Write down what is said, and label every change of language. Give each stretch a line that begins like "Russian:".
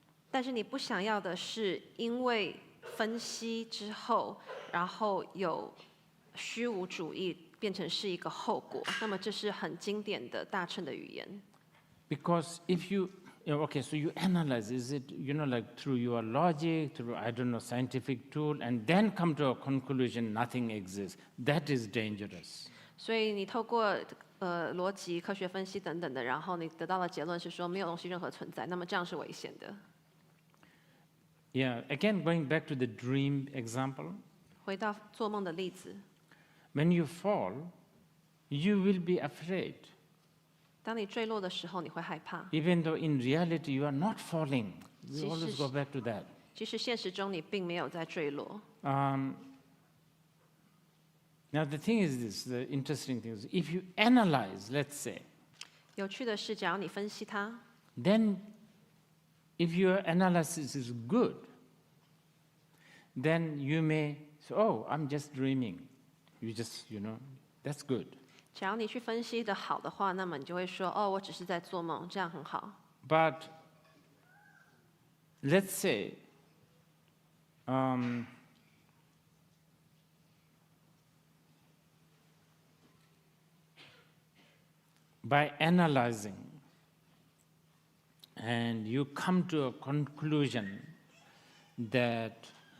Chinese: 但是你不想要的是，因为分析之后，然后有虚无主义变成是一个后果。那么这是很经典的大乘的语言。
English: Because if you so you analyze, is it, like through your logic, through, scientific tool, and then come to a conclusion nothing exists. That is dangerous.
Chinese: 所以你透过逻辑、科学分析等等的，然后你得到的结论是说没有东西任何存在，那么这样是危险的。
English: Yeah, again, going back to the dream example,
Chinese: 回到做梦的例子，
English: when you fall, you will be afraid.
Chinese: 当你坠落的时候，你会害怕。
English: Even though in reality you are not falling. We
Chinese: 其实
English: always go back to that.
Chinese: 其实现实中你并没有在坠落。
English: Now the thing is this, the interesting thing is, if you analyze, let's say,
Chinese: 有趣的是，假如你分析它，
English: then if your analysis is good, then you may say, oh, I'm just dreaming. You just, that's good.
Chinese: 假如你去分析的好的话，那么你就会说，哦，我只是在做梦，这样很好。
English: But let's say, by analyzing, and you come to a conclusion that